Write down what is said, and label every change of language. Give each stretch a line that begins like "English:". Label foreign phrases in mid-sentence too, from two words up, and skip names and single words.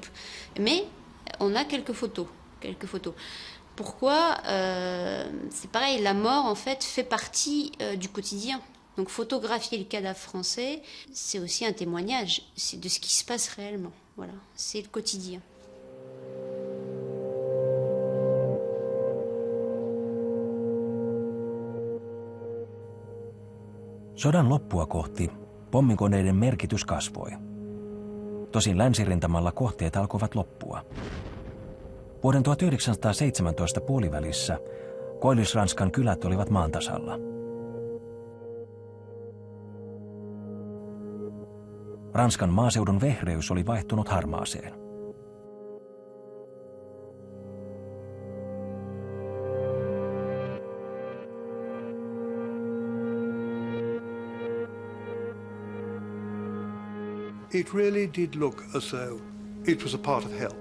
French: Mais on a quelques photos. Pourquoi c'est pareil, la mort en fait partie du quotidien. Donc photographier le cadavre français, c'est aussi un témoignage, c'est de ce qui se passe réellement. Voilà, c'est le quotidien.
Finnish: Sodan loppua kohti pommikoneiden merkitys kasvoi. Tosin länsirintamalla kohteet alkoivat loppua. Vuoden 1917 puolivälissä Koillis-Ranskan kylät olivat maan tasalla. Ranskan maaseudun vehreys oli vaihtunut harmaaseen.
English: It really did look as though it was a part of hell.